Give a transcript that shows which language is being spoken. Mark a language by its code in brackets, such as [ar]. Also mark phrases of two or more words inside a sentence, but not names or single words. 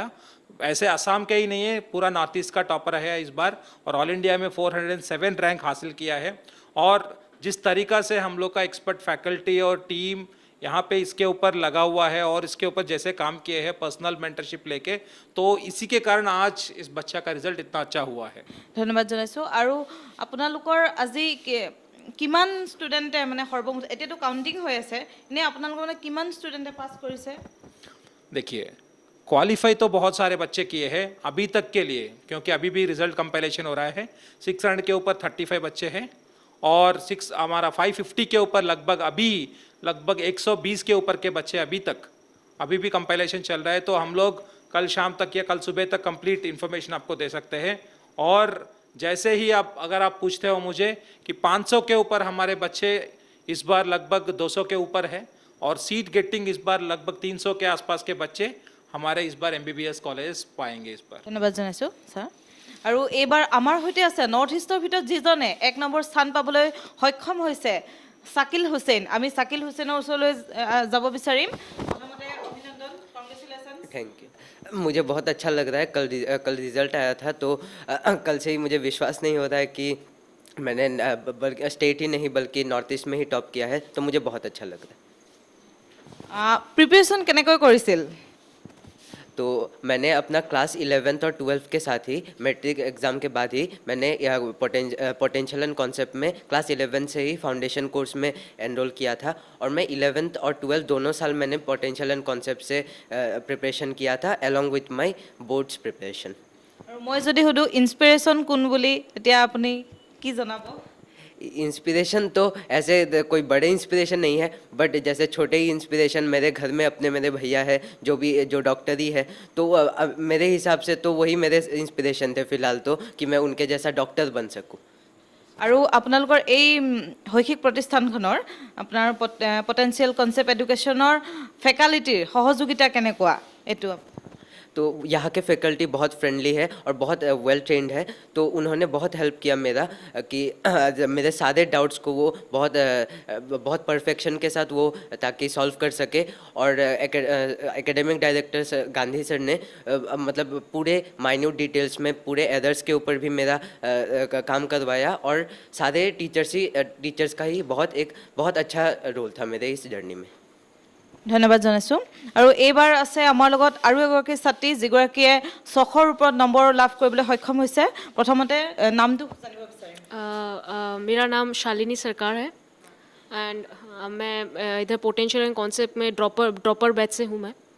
[hi] ऐसे असम के ही नहीं है, पूरा नॉर्थ ईस्ट का टॉपर है इस बार और ऑल इंडिया में 407 रैंक हासिल किया है। और जिस तरीक़ा से हम लोग का [en] expert faculty [hi] और टीम यहाँ पे इसके ऊपर लगा हुआ है और इसके ऊपर जैसे काम किए हैं [en] personal mentorship [hi] लेके, तो इसी के कारण आज इस बच्चा का रिजल्ट इतना अच्छा हुआ है। [as] ধন্যবাদ জনাইছোঁ। আৰু আপোনালোকৰ আজি কিমান ষ্টুডেণ্টে মানে সৰ্বমুঠ এতিয়াতো কাউণ্টিং হৈ আছে, এনে আপোনালোকৰ মানে কিমান ষ্টুডেণ্টে পাছ কৰিছে? [hi] देखिए, क्वालिफाई तो बहुत सारे बच्चे किए हैं अभी तक के लिए, क्योंकि अभी भी [en] result comparison [hi] हो रहा है। 600 के ऊपर 35 बच्चे हैं और हमारा 550 के ऊपर लगभग 120 के ऊपर के बच्चे अभी भी कंपाइलेशन चल रहा है। तो हम लोग कल शाम तक या कल सुबह तक [en] complete information [hi] आपको दे सकते हैं। और जैसे ही अगर आप पूछते हो मुझे कि 500 के ऊपर हमारे बच्चे इस बार लगभग 200 के ऊपर है और [en] seat getting [hi] इस बार लगभग 300 के आसपास के बच्चे हमारे इस बार MBBS कॉलेज पाएंगे इस बार। [as] ধন্যবাদ জনাইছোঁ ছাৰ। আৰু এইবাৰ আমাৰ সৈতে আছে নৰ্থ ইষ্টৰ ভিতৰত যিজনে 1 নম্বৰ স্থান পাবলৈ সক্ষম হৈছে শাকিল হুছেইন। আমি শাকিল হুছেইনৰ ওচৰলৈ যাব বিচাৰিম। প্ৰথমতে অভিনন্দন, কংগ্ৰেচুলেশ্যনছ। [en] thank you. [hi] मुझे बहुत अच्छा लग रहा है। कल रिज़ल्ट आया था तो कल से ही मुझे विश्वास नहीं हो रहा है कि मैंने स्टेट ही नहीं बल्कि नॉर्थ ईस्ट में ही टॉप किया है, तो मुझे बहुत अच्छा लग रहा है। [as] প্ৰিপেৰেশ্যন কেনেকৈ কৰিছিল? [hi] तो मैंने अपना क्लास 11th और 12th के साथ ही मैट्रिक एग्ज़ाम के बाद ही मैंने पोटेंशियल एंड कॉन्सेप्ट में क्लास 11 से ही [en] foundation course [hi] में एनरोल किया था और मैं 11th और 12th दोनों साल मैंने पोटेंशियल एंड कॉन्सेप्ट से प्रिपरेशन किया था [en] along with my boards preparation. [as] আৰু মই যদি সুধোঁ ইনস্পিৰেশ্যন কোন বুলি, তেতিয়া আপুনি কি জনাব? [hi] इंस्पिरेशन तो ऐसे कोई बड़े इंस्पिरेशन नहीं है, बट जैसे छोटे ही इंस्पिरेशन मेरे घर में मेरे भैया है जो डॉक्टर ही है, तो मेरे हिसाब से तो वही मेरे इंस्पिरेशन थे फिलहाल तो, कि मैं उनके जैसा डॉक्टर बन सकूं। [as] আৰু আপোনালোকৰ এই শৈক্ষিক প্ৰতিষ্ঠানখনৰ আপোনাৰ পটেনচিয়েল কনচেপ্ট এডুকেশ্যনৰ ফেকাল্টিৰ সহযোগিতা কেনেকুৱা এইটো? [hi] तो यहाँ के फैकल्टी बहुत फ्रेंडली है और बहुत [en] well trained [hi] है, तो उन्होंने बहुत हेल्प किया मेरा कि मेरे सारे डाउट्स को वो बहुत परफेक्शन के साथ वो ताकि सॉल्व कर सके। और [en] academic director [hi] गांधी सर ने मतलब पूरे [en] minute details [hi] में पूरे एरर्स के ऊपर भी मेरा काम करवाया और सारे टीचर्स का ही बहुत अच्छा रोल था मेरे इस जर्नी में। [as] ধন্যবাদ জনাইছোঁ। আৰু এইবাৰ আছে আমাৰ লগত আৰু এগৰাকী ছাত্ৰী যিগৰাকীয়ে 600ৰ ওপৰত নম্বৰ লাভ কৰিবলৈ সক্ষম হৈছে। প্ৰথমতে নামটো জানিব বিচাৰিম। [hi] मेरा नाम शालिनी सरकार है एंड मैं इधर पोटेंशियल एंड कॉन्सेप्ट में [en] dropper batch [hi] से हूँ मैं।